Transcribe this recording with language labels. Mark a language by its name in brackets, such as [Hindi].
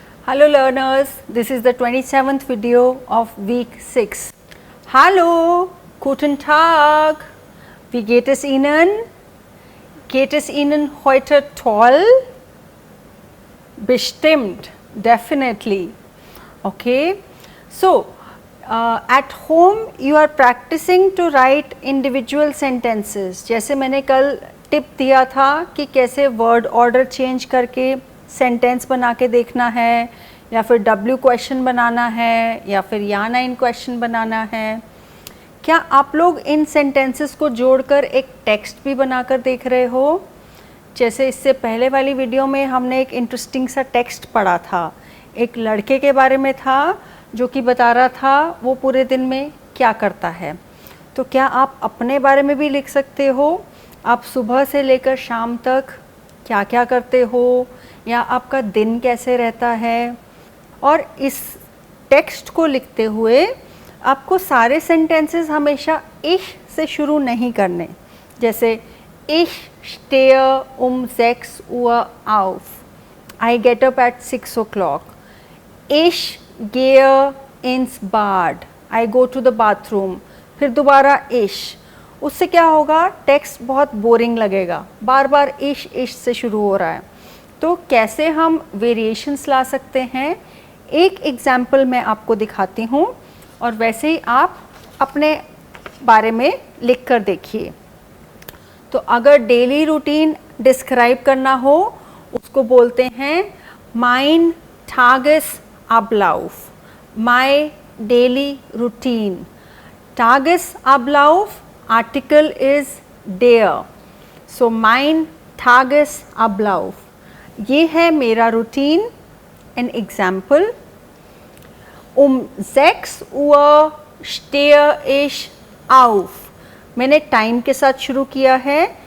[English] Hello learners, this is the 27th video of week 6. [German] Hallo, guten Tag, wie geht es Ihnen? Geht es Ihnen heute toll? Bestimmt, definitely. [English] Okay, so at home you are practicing to write individual sentences. [Hindi] जैसे मैंने कल tip दिया था कि कैसे word order change करके sentence बना के देखना है, या फिर डब्ल्यू क्वेश्चन बनाना है, या फिर या नाइन क्वेश्चन बनाना है. क्या आप लोग इन सेंटेंसेस को जोड़कर एक टेक्स्ट भी बनाकर देख रहे हो? जैसे इससे पहले वाली वीडियो में हमने एक इंटरेस्टिंग सा टेक्स्ट पढ़ा था. एक लड़के के बारे में था जो कि बता रहा था वो पूरे दिन में क्या करता है. तो क्या आप अपने बारे में भी लिख सकते हो? आप सुबह से लेकर शाम तक क्या क्या करते हो, या आपका दिन कैसे रहता है. और इस टेक्स्ट को लिखते हुए आपको सारे सेंटेंसेस हमेशा इश से शुरू नहीं करने. [German] जैसे ich stehe um 6 Uhr auf, [English] I get up at 6 o'clock, [German] ich gehe ins Bad, [English] I go to the bathroom, [Hindi] फिर दोबारा [German] ich. [Hindi] उससे क्या होगा, टेक्स्ट बहुत बोरिंग लगेगा, बार बार इश से शुरू हो रहा है. तो कैसे हम वेरिएशंस ला सकते हैं, एक एग्जाम्पल मैं आपको दिखाती हूँ और वैसे ही आप अपने बारे में लिख कर देखिए. तो अगर डेली रूटीन डिस्क्राइब करना हो उसको बोलते हैं [German] mein Tagesablauf, [English] my daily routine. Tagesablauf article is der, so [German] mein Tagesablauf. [Hindi] ये है मेरा routine. An example, [German] um 6 Uhr stehe ich auf. [Hindi] मैंने टाइम के साथ शुरू किया है.